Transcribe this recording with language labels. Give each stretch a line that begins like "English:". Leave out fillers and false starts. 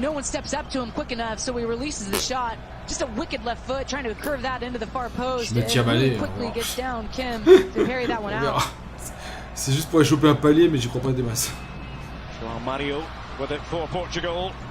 English: And no one steps up to him quick enough, so he releases the shot. Just a wicked left foot, trying to curve that into the far post.
French: Je me tiens balai.
English: Quickly gets down Kim to parry that one out.
French: C'est juste pour aller choper un palier, mais j'y crois pas des masses.
English: Mario with it for Portugal.